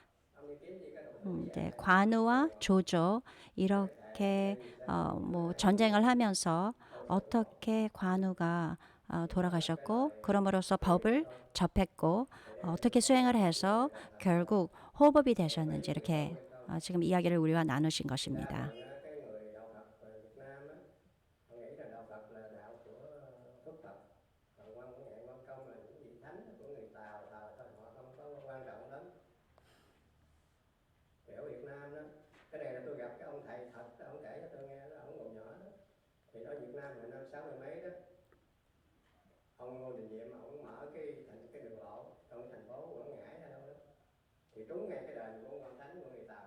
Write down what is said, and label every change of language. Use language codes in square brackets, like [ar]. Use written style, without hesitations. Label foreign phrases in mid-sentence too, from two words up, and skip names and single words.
[ko] 관우와 조조 이렇게 뭐 전쟁을 하면서 어떻게 관우가 돌아가셨고 그럼으로써 법을 접했고 어떻게 수행을 해서 결국 호법이 되셨는지 이렇게 지금 이야기를 우리와 나누신 것입니다. [vi] cái người đạo Phật về Việt Nam á, họ nghĩ là đạo Phật là đạo của Phật Phật, còn Quan Ngạn Quan Công là những vị thánh của người Tàu thôi, họ không có quan trọng lắm. Thì ở Việt Nam đó, cái này là tôi gặp cái ông thầy thật, ông kể cho tôi nghe đó, ông còn nhỏ đó, thì ở Việt Nam hồi năm 60 mấy đó, ông Ngô Đình Diệm ông mở cái đường lộ trong thành phố Quảng Ngãi hay đâu đó, thì trúng ngay cái đền của quan thánh của người Tàu.